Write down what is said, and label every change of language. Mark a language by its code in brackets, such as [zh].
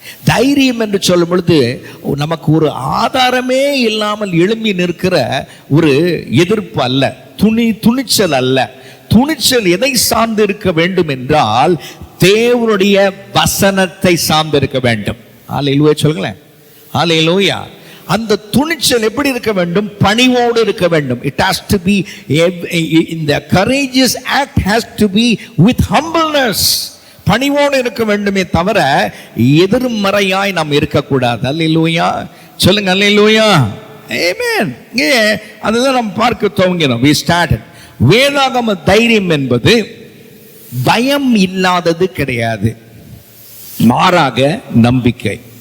[ta] தைரியம் என்று சொல்லும் பொழுது நமக்கு ஒரு ஆதாரமே இல்லாமல் எழும்பி நிற்கிற ஒரு எதிர்ப்பு அல்ல, துணிச்சல் அல்ல. துணிச்சல் எதை சார்ந்து இருக்க வேண்டும் என்றால் தேவனுடைய வசனத்தை சார்ந்து இருக்க வேண்டும். அல்லேலூயா சொல்லுங்களேன். அல்லேலூயா. அந்த துணிச்சல் எப்படி இருக்க வேண்டும்? பணிவோடு இருக்க வேண்டும். [en] It has to be in the courageous act has to be with humbleness. [ta] பணிவோடு இருக்க வேண்டுமே தவிர எதிர்மறையாய் நாம் இருக்கக்கூடாது. அல்லேலூயா சொல்லுங்க, அல்லேலூயா, ஆமென். அதுதான் நாம் பார்க்க துவங்கினோம். [en] We started. [ta] வேதாகம தைரியம் என்பது பயம் இல்லாதது கிடையாது, மாறாக நம்பிக்கை.